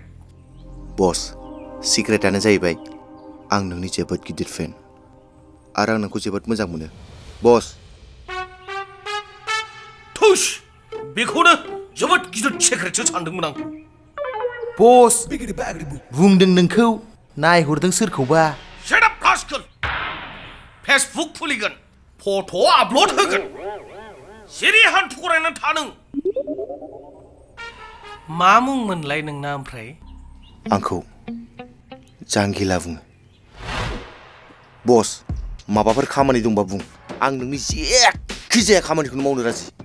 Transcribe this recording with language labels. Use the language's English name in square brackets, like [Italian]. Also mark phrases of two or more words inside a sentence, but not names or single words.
[Bodo] बस सिक्रेटानो जाहैबाय आं नोंनि जोबोद गिदिर फेन आरो आं नोंखौ जोबोद मोजां मोनो बस थुस बेखौनो जोबोद गिदिर सिक्रेटसो सानदोंमोन आं बस बुंदों नोंखौ नायहरदों सोरखौबा [English] Shut up, rascal! [Bodo] फेसबुक खुलिगोन फट' आपल'ड होगोन सिरि हान्थु खरायनानै था नों मा मुंमोनलाय नोंना ओमफ्राय आंखौ जांगिला बुङो बस माबाफोर खामानि दंबा बुं आं नोंनि जेखि जाया खामानिखौनो मावनो राजि